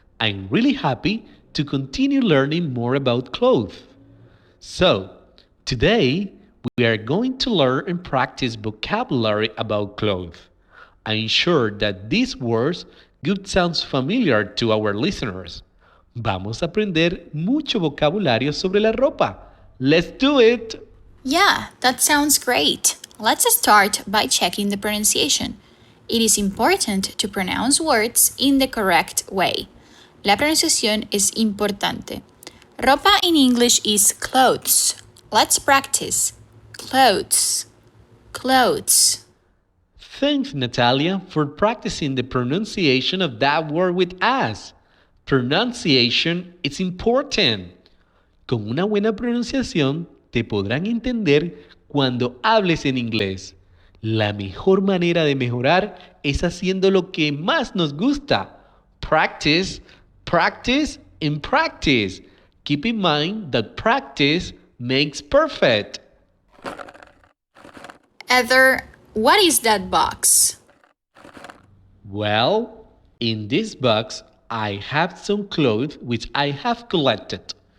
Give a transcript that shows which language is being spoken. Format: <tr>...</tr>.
<en>I'm really happy to continue learning more about clothes. So, today we are going to learn and practice vocabulary about clothes. I'm sure that these words would sound familiar to our listeners.</en> <es>Vamos a aprender mucho vocabulario sobre la ropa.</es> <en>Let's do it! Yeah, that sounds great. Let's start by checking the pronunciation. It is important to pronounce words in the correct way.</en> <es>La pronunciación es importante.</es> <en>Ropa in English is clothes. Let's practice. Clothes. Clothes. Thanks, Natalia, for practicing the pronunciation of that word with us. Pronunciation is important.</en> <es>Con una buena pronunciación te podrán entender cuando hables en inglés. La mejor manera de mejorar es haciendo lo que más nos gusta.</es> <en>Practice, practice, and practice. Keep in mind that practice makes perfect. Heather, what is that box? Well, in this box, I have some clothes which I have collected.</en>